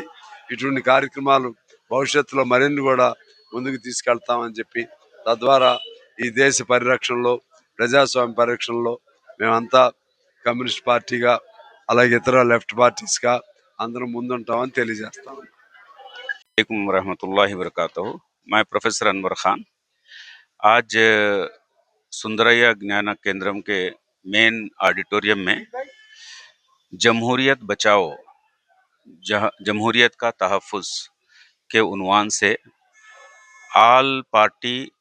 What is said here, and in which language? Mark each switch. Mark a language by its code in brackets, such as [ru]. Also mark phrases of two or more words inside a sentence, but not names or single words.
[te] ఇటువంటి కార్యక్రమాలు భవిష్యత్తులో మరిన్ని కూడా ముందుకు తీసుకెళ్తామని చెప్పి, తద్వారా ఈ దేశ పరిరక్షణలో, ప్రజాస్వామ్య పరిరక్షణలో మేమంతా [en] Communist Partyగా [te] అలాగే ఇతర [en] Left Partiesగా [te] అందరం ముందుంటామని తెలియజేస్తాం. [ar] وعليكم رحمة الله وبركاته. [ur] میں پروفیسر انور خان آج سندریا گیان کیندرم کے [en] main auditorium [ur] میں جمہوریت بچاؤ، جمہوریت کا تحفظ کے عنوان سے [en] all party